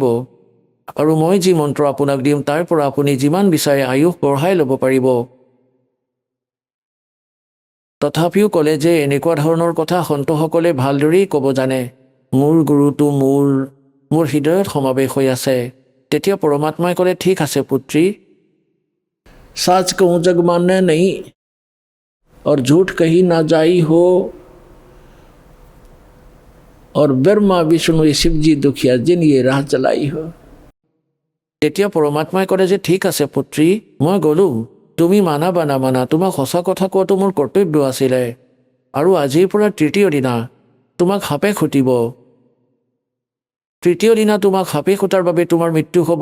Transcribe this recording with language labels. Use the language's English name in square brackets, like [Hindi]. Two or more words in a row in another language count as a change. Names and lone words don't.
[Assamese] আৰু মই যি মন্ত্ৰ আপোনাক দিম তাৰ পৰা আপুনি যিমান বিচাৰে আয়ুস বঢ়াই ল'ব পাৰিব। তথাপিও ক'লে যে এনেকুৱা ধৰণৰ কথা সন্তসকলে ভালদৰেই ক'ব জানে। মোৰ গুৰুটো মোৰ হৃদয়ত সমাৱেশ হৈ আছে। তেতিয়া পৰমাত্মাই ক'লে, ঠিক আছে পুত্ৰী, [Hindi] सच कहूँ जग मानने नहीं और झूठ कही ना जाई हो और ब्रह्मा विष्णु शिवजी दुखिया जिन ये राह चलाई हो। [Assamese] তেতিয়া পৰমাত্মাই ক'লে যে ঠিক আছে পুত্ৰী, মই গ'লোঁ। তুমি মানা বা নামানা, তোমাক সঁচা কথা কোৱাটো মোৰ কৰ্তব্য আছিলে। আৰু আজিৰ পৰা তৃতীয় দিনা তোমাক সাপে খুটিব। তৃতীয় দিনা তোমাক সাপে খুটাৰ বাবে তোমাৰ মৃত্যু হ'ব।